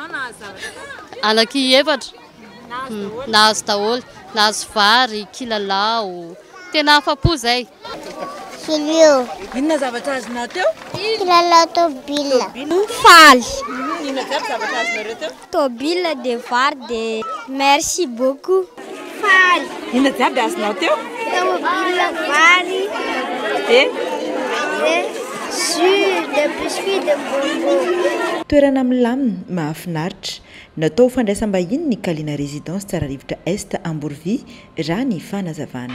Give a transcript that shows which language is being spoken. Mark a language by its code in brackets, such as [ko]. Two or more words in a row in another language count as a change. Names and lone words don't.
[mg] Anaky efatra nahazo daholo, nahazo vary, kilalao, tena afa-po zay. Filio. Inona zavatra azonao teo? Kilalao tobila. Faly. Inona zavatra azonareo teo? Tobila de vary de [fr] merci beaucoup. [mg] Faly. Inona jiaby azonao teo? Tobila, vary. De jus, de biscuit, de bonbon. Toerana milamina mahafinaritra natao fandraisam-bahiny ny Kalina Résidence tsara rivotra Est Ambourvy raha ny fanazavana.